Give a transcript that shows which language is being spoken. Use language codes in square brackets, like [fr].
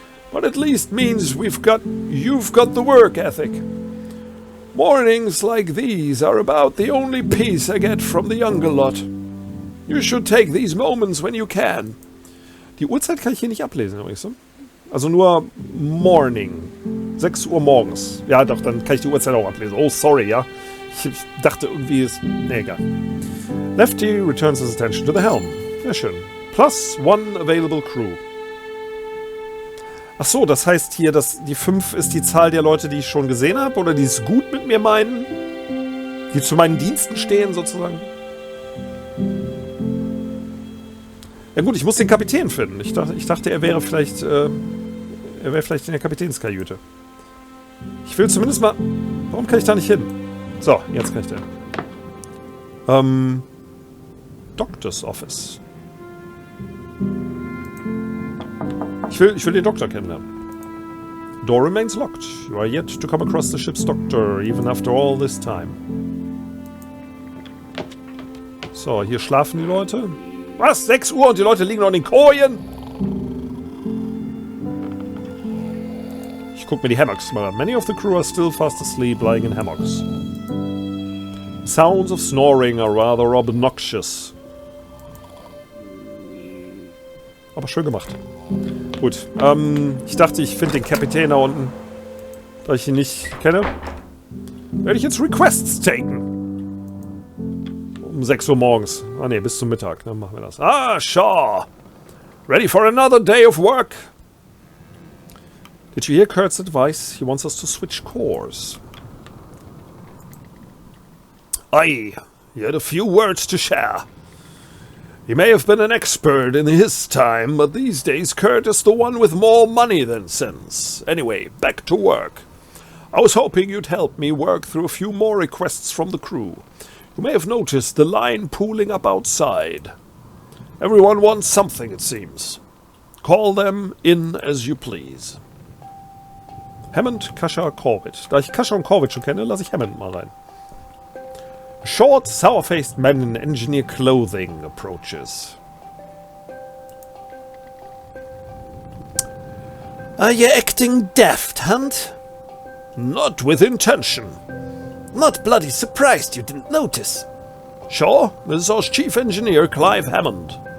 [en] But at least means you've got the work ethic. Mornings like these are about the only peace I get from the younger lot. You should take these moments when you can. [de] Die Uhrzeit kann ich hier nicht ablesen, übrigens. Also nur Morning. 6 Uhr morgens. Ja, doch, dann kann ich die Uhrzeit auch ablesen. Oh, sorry, ja. Ich dachte irgendwie ist... Ne, egal. [en] Lefty returns his attention to the helm. [de] Sehr schön. Plus 1 available crew. Ach so, das heißt hier, dass die 5 ist die Zahl der Leute, die ich schon gesehen habe? Oder die es gut mit mir meinen? Die zu meinen Diensten stehen, sozusagen? Ja gut, ich muss den Kapitän finden. Ich dachte, er wäre vielleicht in der Kapitänskajüte. Ich will zumindest mal... Warum kann ich da nicht hin? So, jetzt kann ich da hin. Doctor's Office. Ich will den Doktor kennenlernen. [en] Door remains locked. You are yet to come across the ship's doctor, even after all this time. [de] So, hier schlafen die Leute. Was? 6 Uhr und die Leute liegen noch in den Kojen? Ich guck mir die Hammocks mal an. [en] Many of the crew are still fast asleep, lying in hammocks. Sounds of snoring are rather obnoxious. [de] Aber schön gemacht. Gut. Ich dachte, ich finde den Kapitän da unten. Da ich ihn nicht kenne. Werde ich jetzt Requests taken. Um 6 Uhr morgens. Ah ne, bis zum Mittag. Dann machen wir das. Ah, Shaw. [en] Ready for another day of work? Did you hear Kurt's advice? He wants us to switch course. Aye, he had a few words to share. He may have been an expert in his time, but these days Kurt is the one with more money than sense. Anyway, back to work. I was hoping you'd help me work through a few more requests from the crew. You may have noticed the line pooling up outside. Everyone wants something, it seems. Call them in as you please. Hammond, Kascha, Corbett. [de] Da ich Kascha und Corbett schon kenne, lasse ich Hammond mal rein. [en] A short, sour-faced man in engineer clothing approaches. Are you acting daft, Hunt? Not with intention. Not bloody surprised you didn't notice. Sure, this is our chief engineer, Clive Hammond.